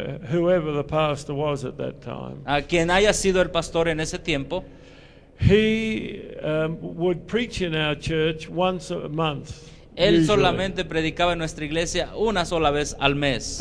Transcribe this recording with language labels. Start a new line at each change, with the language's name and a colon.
English: whoever the pastor was at that time,
Spanish: A quien haya sido el pastor en ese tiempo,
English: he would preach in our church once a month.
Spanish: él
English: usually,
Spanish: solamente predicaba en nuestra iglesia una sola vez al mes.